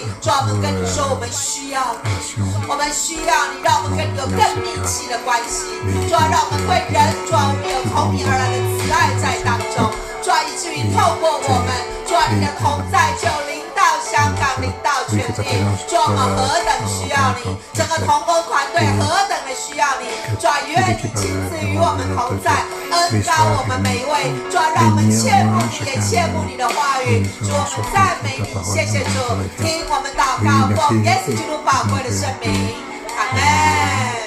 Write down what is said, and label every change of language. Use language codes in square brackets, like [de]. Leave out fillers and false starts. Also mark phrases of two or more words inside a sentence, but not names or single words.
[zh] 主，我們跟你說，我們需要你，我們需要你，讓我們跟你有更密切的關係。主，讓我們對人，主，我們有從你而來的慈愛在當中。主，以至於透過我們，主，你的同在就臨到香港，臨到主我们何等需要你，整个同工团队何等的需要你，主愿你亲自与我们同在，恩膏我们每一位，主让我们切慕你，也切慕你的话语，主我们赞美你，谢谢主，听我们祷告，奉耶稣基督宝贵的圣名，阿门。